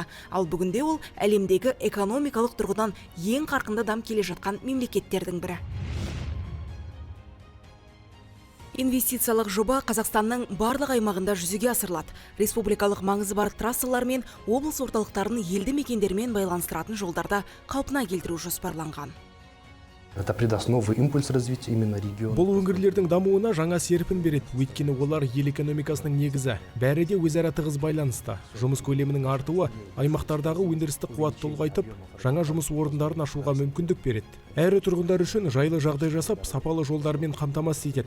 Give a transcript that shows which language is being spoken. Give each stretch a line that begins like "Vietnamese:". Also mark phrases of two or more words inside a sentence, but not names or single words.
Kazakh: Ал бүгінде ол әлемдегі экономикалық тұрғыдан ең қарқынды дамып келе жатқан мемлекеттердің бірі. Инвестициялық жоба Қазақстанның барлық аймағында жүзеге асырылады. Республикалық маңызы бар трассалар мен облыс орталықтарын елді мекендермен байланыстыратын жолдарда қалпына келтіру жоспарланған.
Russian: Это придаст новый импульс развития именно региона.
Kazakh: Бұл өңірлердің дамуына жаңа серпін береді, өйткені олар ел экономикасының негізі. Бәрі де өзара тығыз байланысты. Жұмыс көлемінің артуы аймақтардағы өндірістік қуатты ұлғайтып, жаңа жұмыс орындарын ашуға мүмкіндік береді. Әрі тұрғындар үшін жайлы жағдай жасап, сапалы жолдармен қамтамасыз етеді.